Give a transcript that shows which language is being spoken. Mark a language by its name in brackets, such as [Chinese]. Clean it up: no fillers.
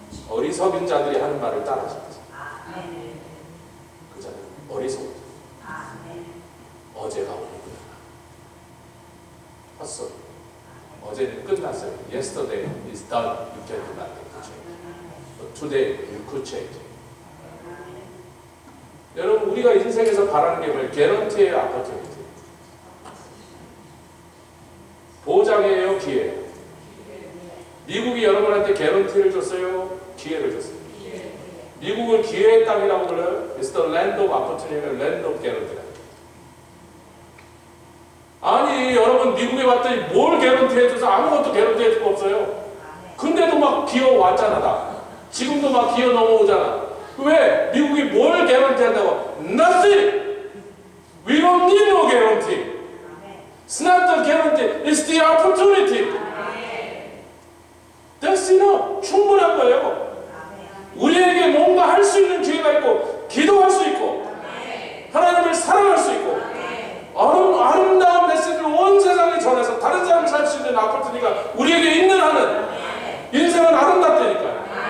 [Korean] 어리석은 자들이 하는 말을 따라하십시오. 그 자는 어리석은 자. 어제가 오늘보다 헛소리. 어제는 끝났어요. [English] Yesterday is done. You can do nothing to change. But today you could change. [Korean] 여러분 우리가 인생에서 바라는 게 뭐예요? 개런티예요, 아포르튜니티? 보장이에요, 기회? 미국이 여러분한테 개런티를 줬어요? 기회를 줬어요? 미국을 기회의 땅이라고 불러요? [English] It's the land of opportunity, land of guarantee. [Korean] 아니 여러분 미국에 왔더니 뭘 개런티 해줘서 아무것도 개런티 해줄 거 없어요. 근데도 막 기어 왔잖아. 다 지금도 막 기어 넘어오잖아. 왜? 미국이 뭘 개런티 한다고? [English] Nothing! We don't need no guarantee. It's not the guarantee, it's the opportunity. That's enough. [Korean] 충분한 거예요. 우리에게 뭔가 할 수 있는 기회가 있고 기도할 수 있고 하나님을 사랑할 수 있고 아름다운 메시지를 온 세상에 전해서 다른 사람을 살 수 있는 아포르투니티가 우리에게 있는 한은 인생은 아름답다니까요.